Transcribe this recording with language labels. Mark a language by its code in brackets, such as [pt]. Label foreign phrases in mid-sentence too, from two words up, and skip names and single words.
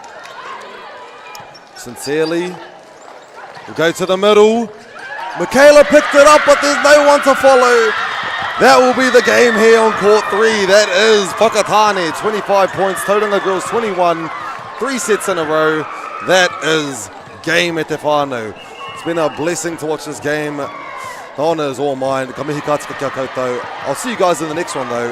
[en] Sincerely. We'll go to the middle. Michaela picked it up, but there's no one to follow. That will be the game here on court 3. That is Whakatane, 25 points. Tauranga girls 21. 3 sets in a row. That is game [mi] e te whānau. [en] It's been a blessing to watch this game. The honour is all mine. [mi] Ka mihi ka tika kia koutou. [en] I'll see you guys in the next one though.